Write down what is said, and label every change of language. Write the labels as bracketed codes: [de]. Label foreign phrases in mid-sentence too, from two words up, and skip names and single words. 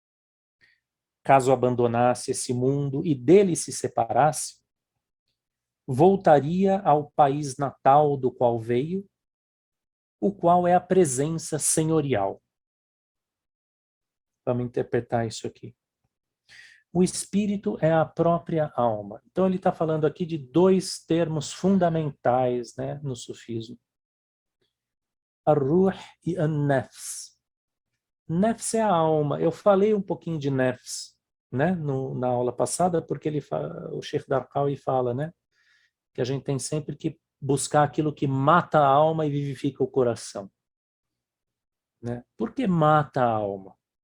[pt] Caso abandonasse esse mundo e dele se separasse, voltaria ao país natal do qual veio, o qual é a presença senhorial. Vamos interpretar isso aqui. O espírito é a própria alma. Então ele está falando aqui de dois termos fundamentais, né, no sufismo. [ar] Ar-ruh e an-nafs. [pt] Nefs é a alma. Eu falei um pouquinho de nefs, né, na aula passada, porque o Sheikh Darqawi fala, né, que a gente tem sempre que buscar aquilo que mata a alma e vivifica o coração. Né? Por que mata a alma?